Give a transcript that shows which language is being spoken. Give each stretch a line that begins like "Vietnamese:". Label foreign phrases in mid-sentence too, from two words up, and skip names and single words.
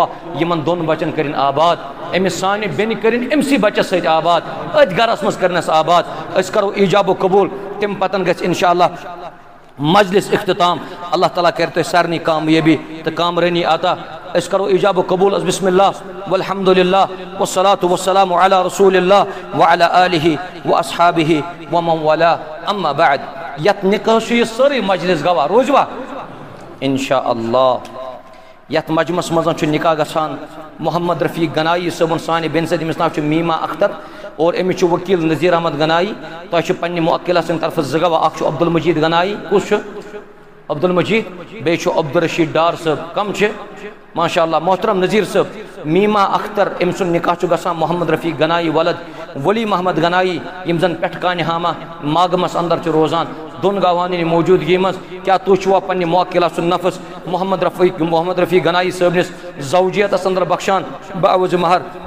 Kashmiri: یِمن دۄن بچن کٔرِنۍ آباد أمِس سانہِ بیٚنہِ کٔرِنۍ أمسٕے بچس سۭتۍ آباد أتھۍ گرس منٛز کٔرنس آباد أسۍ کرو ایجاب و قبوٗل تمہِ پتن گژھِ
Arabic: انشاء اللہ
Kashmiri: مجلس اختتام اللہ تعالیٰ کرِ تۄہہِ سارنٕے کامیٲبی تہٕ کامرٲنی عطا أسۍ کرو ایجاب و قبوٗل حظ
Arabic: بسم اللہ والحمد للہ والصلاة والسلام علی رسول اللہ وعلی آلہ واصحابہ ومن والاه اما بعد
Kashmiri: یتھ نکاح چھُ یہِ سٲرٕے مجلس گواہ روزوا
Arabic: انشاء اللہ
Kashmiri: یتھ مجمس منٛز چھُ نکاح گژھان محمد رفیق گنایی صٲبُن سانہِ بیٚنہِ سۭتۍ أمِس ناو چھُ میٖما اختر اور أمِس چھُ ؤکیٖل نذیٖر احمد گنایی تۄہہِ چھُ پننہِ موکِلا سٕنٛدِ طرفہٕ زٕ گواہ اکھ چھُ عبدالمجیٖد گنایی کُس چھُ عبدالمجیٖد بیٚیہِ چھُ عبدالرشیٖد ڈار صٲب کم چھِ
Arabic: ماشاء اللہ
Kashmiri: محترم نذیٖر صٲب میٖما اختر أمۍ سُنٛد نکاح چھُ گژھان محمد رفیق گنایی ولد ولی محمد گنایی یِم زن پٮ۪ٹھٕ کانہِ ہاما ماگمس اندر چھِ روزان دۄن گواہن ہِنٛدِ موجوٗدگی منٛز کیٛاہ تُہۍ چھُوا پننہِ موکِلا سُنٛد نفس محمد رفیق گنایی صٲبنِس زوجیتس اندر بخشان بعوض مہر